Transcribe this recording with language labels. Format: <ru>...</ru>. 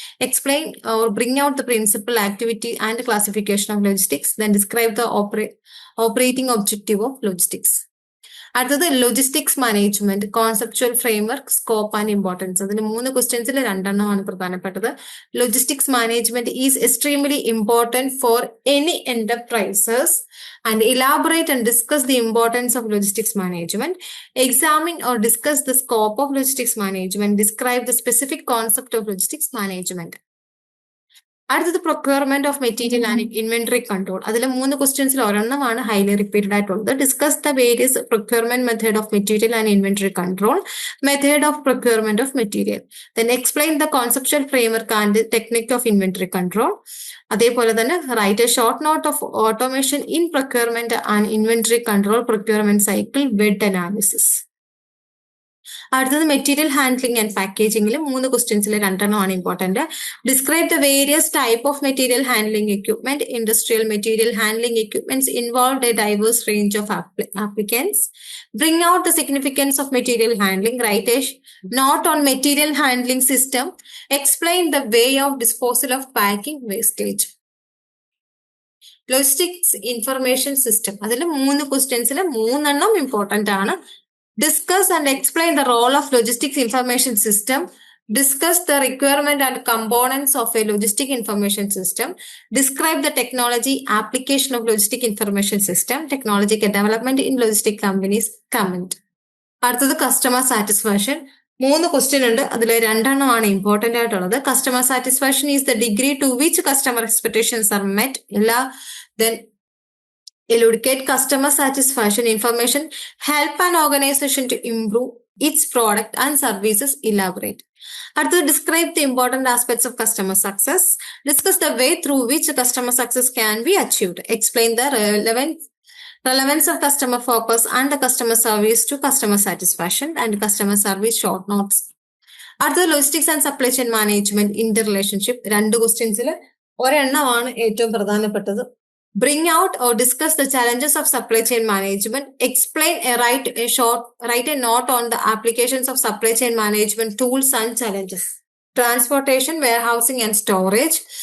<en>Explain or bring out the principle, activity and classification of logistics. Then describe the operating objective of logistics. അടുത്തത് logistics management conceptual framework, scope and importance.</en> <ml>അതിന് 3 ക്വസ്റ്റ്യൻസിൽ 2 എണ്ണമാണ് പ്രധാനപ്പെട്ടത്.</ml> <en>Logistics management is extremely important for any enterprises and elaborate and discuss the importance of logistics management. Examine or discuss the scope of logistics management. Describe the specific concept of logistics management. അടുത്തത് procurement of material and inventory control.</en> <ml>അതിൽ 3 ക്വസ്റ്റ്യൻസിൽ ഒരെണ്ണമാണ്</ml> <en>Highly repeated ആയിട്ടുള്ളത്. Discuss the various procurement method of material and inventory control, method of procurement of material. Then explain the conceptual framework and technique of inventory control. അതേപോലെ തന്നെ write a short note of automation in procurement and inventory control, procurement cycle, VED analysis. അടുത്തത് material handling and പാക്കേജിംഗിൽ</en> <ml>3 ക്വസ്റ്റ്യൻസിൽ 2 എണ്ണമാണ്</ml> <en>Important. Describe the various type of material handling equipment. Industrial material handling equipments involve a diverse range of applicants. Bring out the significance of material handling. Write a note on material handling system. Explain the way of disposal of packing wastage. Logistics information system</en> <ml>അതിൽ 3 ക്വസ്റ്റ്യൻസിൽ 3 എണ്ണം</ml> <en>Important ആണ്. Discuss and explain the role of logistics information system. Discuss the requirement and components of a logistic information system. Describe the technology application of logistic information system. Technological development in logistic companies. Comment. അടുത്തത് customer satisfaction. 3 question ഉണ്ട്.</en> <ml>അതിൽ 2 എണ്ണമാണ് important ആയിട്ടുള്ളത്.</ml> <en>Customer satisfaction is the degree to which customer expectations are met. Then elucidate customer satisfaction information, help an organization to improve its product and services. Elaborate.</en> <ta>அடுத்து</ta> <en>describe the important aspects of customer success. Discuss the way through which customer success can be achieved. Explain the relevance of customer focus and the customer service to customer satisfaction and customer service short notes. അടുത്തത് logistics and supply chain management interrelationship. 2 ക്വസ്റ്റ്യൻസിൽ</en> <ml>ഒരെണ്ണമാണ് ഏറ്റവും പ്രധാനപ്പെട്ടത്.</ml> <en>Bring out or discuss the challenges of supply chain management. Explain write a note on the applications of supply chain management tools and challenges. Transportation, warehousing and storage.</en>